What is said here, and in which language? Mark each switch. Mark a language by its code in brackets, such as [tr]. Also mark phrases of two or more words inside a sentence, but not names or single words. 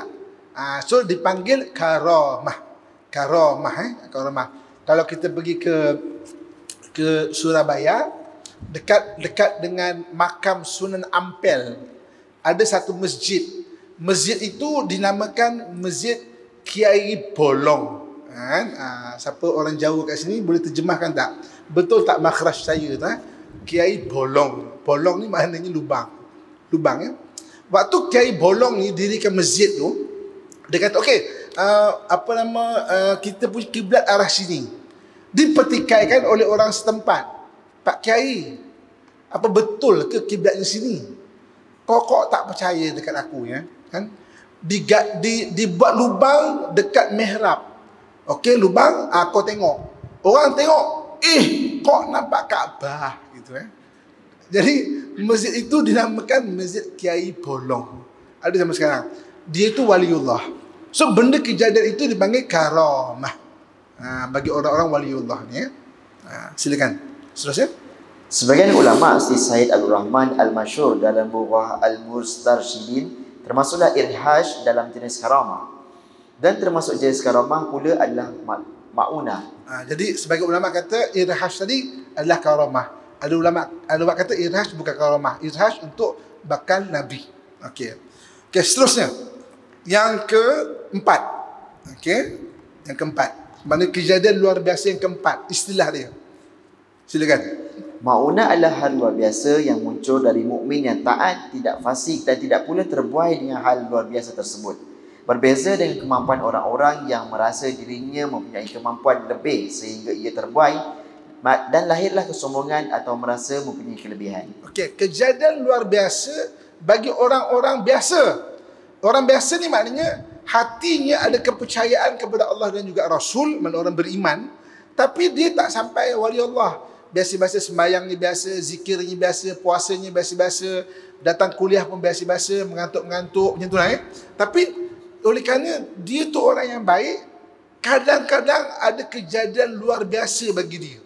[ms] So dipanggil karamah. Karamah. Kalau kita pergi ke Surabaya, dekat dengan makam Sunan Ampel, ada satu masjid. Masjid itu dinamakan Masjid Kiai Bolong. Siapa orang Jawa kat sini boleh terjemahkan tak? betul tak makhraj saya tu Kiai Bolong. Bolong ni maknanya lubang. Lubang ya. Waktu Kiai Bolong ni dirikan masjid tu, dia kata okey, kita punya kiblat arah sini. Dipertikaikan oleh orang setempat. Pak Kiai, apa betul ke kiblatnya sini? Kok tak percaya dekat aku ya, kan? Dibuat lubang dekat mihrab. Okey, lubang, kau tengok. Orang tengok, kok nampak Kaabah gitu ya. Jadi masjid itu dinamakan Masjid Kiai Bolong. Ada sampai sekarang. Dia itu waliullah. So benda kejadian itu dipanggil karamah. Bagi orang-orang waliullah ni ya. Silakan. Seterusnya. Sebagian ulama seperti Said Abdul Rahman Al-Masyhur dalam buku Al-Mustarsyidin termasuklah irhaj dalam jenis karamah. Dan termasuk jenis karamah pula adalah ma'unah. Jadi sebagai ulama kata irhaj tadi adalah karamah. Ada ulama kata irhaj bukan karamah. Irhaj untuk bakal Nabi. Okey, seterusnya. Yang keempat. Okey, yang keempat. Mana kejadian luar biasa yang keempat, istilah dia. Silakan. Ma'unah adalah hal luar biasa yang muncul dari mukmin yang taat, tidak fasik dan tidak pula terbuai dengan hal luar biasa tersebut. Berbeza dengan kemampuan orang-orang yang merasa dirinya mempunyai kemampuan lebih sehingga ia terbuai dan lahirlah kesombongan atau merasa mempunyai kelebihan. Okey, kejadian luar biasa bagi orang-orang biasa. Orang biasa ni maknanya hatinya ada kepercayaan kepada Allah dan juga Rasul, mana orang beriman, tapi dia tak sampai wali Allah. Biasa-biasa sembahyangnya biasa, zikirnya biasa, puasanya biasa-biasa, datang kuliah pun biasa-biasa, mengantuk-mengantuk macam tu lah Tapi oleh kerana dia tu orang yang baik, kadang-kadang ada kejadian luar biasa bagi dia.